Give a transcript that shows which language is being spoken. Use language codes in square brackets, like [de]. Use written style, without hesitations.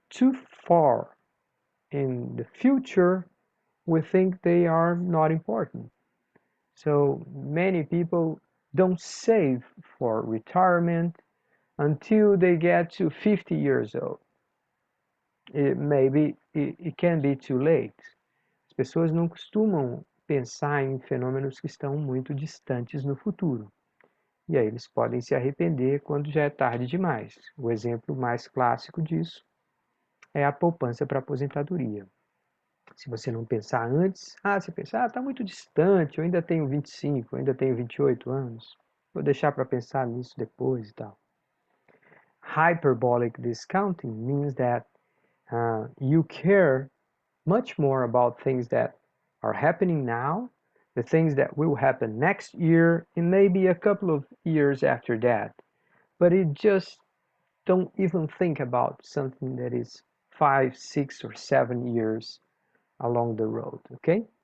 [en] too far in the future, we think they are not important. So many people don't save for retirement until they get to 50 years old. It can be too late. [pt] As pessoas não costumam pensar em fenômenos que estão muito distantes no futuro. E aí eles podem se arrepender quando já é tarde demais. O exemplo mais clássico disso é a poupança para aposentadoria. Se você não pensar antes, você pensa, está muito distante, eu ainda tenho 25, eu ainda tenho 28 anos, vou deixar para pensar nisso depois e tal. [en] Hyperbolic discounting means that you care much more about things that are happening now, the things that will happen next year, and maybe a couple of years after that. But you just don't even think about something that is 5, 6, or 7 years along the road, okay?